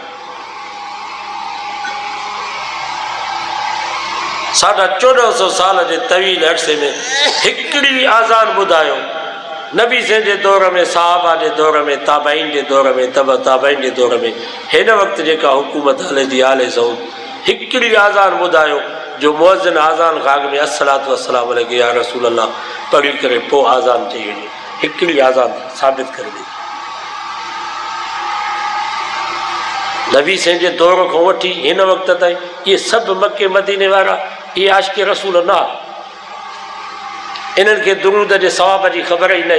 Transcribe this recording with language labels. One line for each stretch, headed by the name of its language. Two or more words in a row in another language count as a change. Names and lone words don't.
Sindhi: 1450 साल जे तवील अरसे में हिकिड़ी आज़ान ॿुधायो। नबी से जे दौर में सहाबा जे दौर में ताबईन जे दौर में तब ताबईन जे दौर में हिन वक़्तु जेका हुकूमत हले थी आले सऊद हिकिड़ी आज़ान ॿुधायो जो मुअज़्ज़िन आज़ान खां अॻु में
Arabic: الصلاة والسلام عليك يا رسول الله
Sindhi: पढ़ी करे पोइ आज़ान चई वञे। हिकिड़ी आज़ान साबित करे ॾे। नबी से जे दौर खां वठी हिन वक़्त ताईं इहे सभु मके मदीने वारा इहे आशिक़े रसूल न इन्हनि खे दुरूद जे सवाब जी ख़बर ई न हुई।